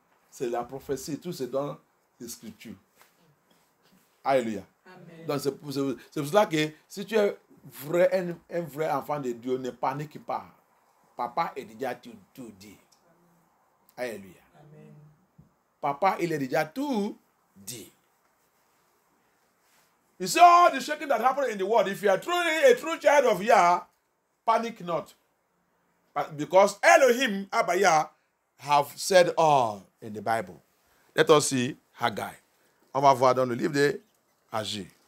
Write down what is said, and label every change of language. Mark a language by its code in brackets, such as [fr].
[fr] C'est la prophétie, tout c'est dans les Scriptures. Alléluia. Amen. Donc c'est pour cela que si tu es un vrai enfant de Dieu, ne panique pas. Papa est déjà tout dit. Alléluia. Amen. Papa, il est déjà tout dit. [en] You see all the shaking that happened in the world. If you are truly a true child of Yah, panic not. Because Elohim, Abba Yah, have said all in the Bible. Let us see Haggai. [fr] On va voir dans le livre de Agir.